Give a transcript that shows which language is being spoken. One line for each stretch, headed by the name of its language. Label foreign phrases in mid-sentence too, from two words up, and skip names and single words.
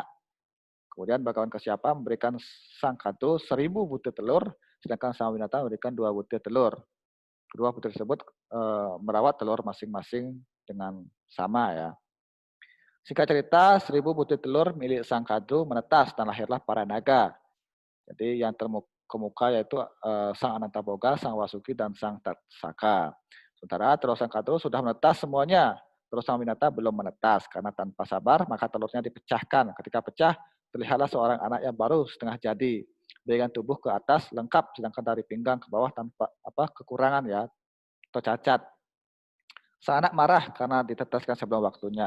Indonesian: Kemudian Bhagawan Kasyapa memberikan Sang Kadru 1000 butir telur, sedangkan Sang Winata memberikan 2 butir telur. Kedua putri tersebut merawat telur masing-masing dengan sama ya. Singkat cerita, 1000 butir telur milik Sang Kadru menetas dan lahirlah para naga. Jadi yang terkemuka yaitu Sang Anantaboga, Sang Wasuki, dan Sang Tatsaka. Sementara telur Sang Kadru sudah menetas semuanya. Telur Sang Winata belum menetas karena tanpa sabar maka telurnya dipecahkan. Ketika pecah, terlihatlah seorang anak yang baru setengah jadi. Dengan tubuh ke atas lengkap, sedangkan dari pinggang ke bawah tanpa kekurangan ya atau cacat. Sang anak marah karena ditetaskan sebelum waktunya.